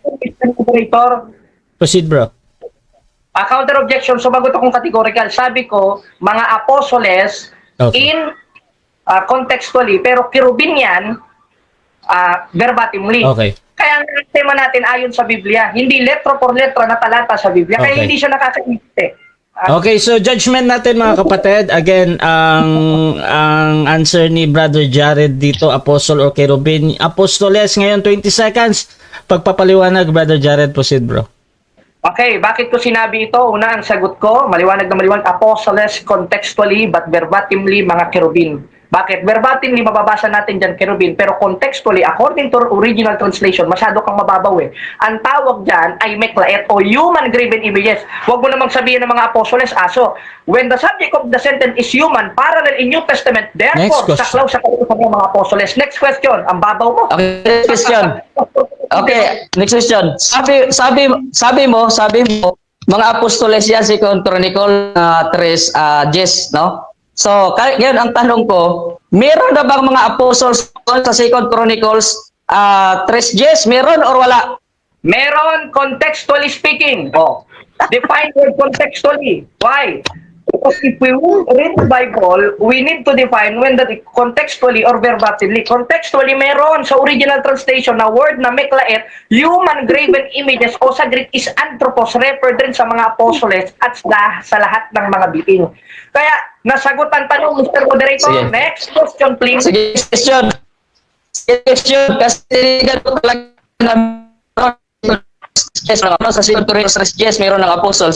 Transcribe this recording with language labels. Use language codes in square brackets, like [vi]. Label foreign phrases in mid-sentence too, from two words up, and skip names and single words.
[en] Moderator, Proceed, bro. counter objection, [tl] sumagot akong categorical. Sabi ko, mga apostoles [en] Okay. in contextually, [tl] pero cherubim yan verbatimly. [en] Okay. [tl] Kaya ang tema natin ayon sa Biblia, hindi [es] letra por letra [tl] na talata sa Biblia, kaya [en] Okay. [tl] hindi siya nakakaintindi. Okay, so judgment natin mga kapatid. Again, ang answer ni Brother Jared dito, apostle or cherubim. Apostoles ngayon 20 seconds. Pagpapaliwanag, Brother Jared, proceed, bro. Okay, bakit ko sinabi ito? Una, ang sagot ko, maliwanag na maliwanag, apostoles [en] contextually but verbatimly [tl] mga cherubim. Bakit? Verbatimly, mababasa natin dyan cherubim, pero contextually, [en] according to original translation, [tl] masyado kang mababaw eh. Ang tawag dyan ay meklaet o [en] human graven images. [tl] Huwag mo namang sabihin ng mga apostoles, aso. [en] When the subject of the sentence is human, parallel in New Testament, therefore, Next question. [tl] saklaw sa kautusan ng mga apostoles. [en] Next question, [tl] ang babaw mo. [en] Okay, next question. Okay, next question. [tl] Sabi mo, mga apostoles yan, 2 Chronicles 3:10, no? So, ngayon ang tanong ko, meron na bang mga apostles sa 2 Chronicles 3:10? Meron or wala? Meron, [en] contextually speaking. Oh, define word contextually. Why? Because if we read the Bible, we need to define when that contextually or verbatimly. Contextually, meron sa original translation na word na meklaet, human graven images o sa Greek is anthropos, refer din sa mga apostoles at sa lahat ng mga biting. [tl] Kaya, nasagot ang tanong, Mr. Moderator. Sige. [en] Next question, please. [tl] Sige, question. Kasi ganito talaga na sa 2 Chronicles 3:10 meron ng apostles.